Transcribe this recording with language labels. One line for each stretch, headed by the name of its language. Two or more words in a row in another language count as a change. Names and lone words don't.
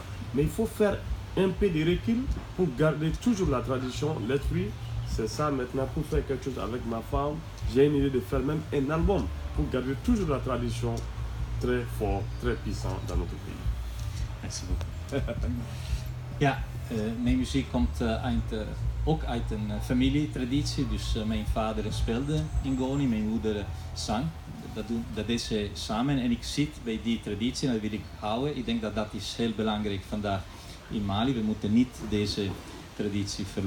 French: Mais il faut faire un peu de recul pour garder toujours la tradition, l'esprit. C'est ça maintenant pour faire quelque chose avec ma femme. J'ai une idée de faire même un album pour garder toujours la tradition très fort, très puissant dans notre pays. Merci beaucoup.
Dutch: Ja, mijn muziek komt ook uit een familietraditie. Dus mijn vader speelde Ngoni, mijn moeder zang. Dat deed ze samen en ik zit bij die traditie en dat wil ik houden. Ik denk dat dat is heel belangrijk vandaag in Mali. We moeten niet deze traditie verloren.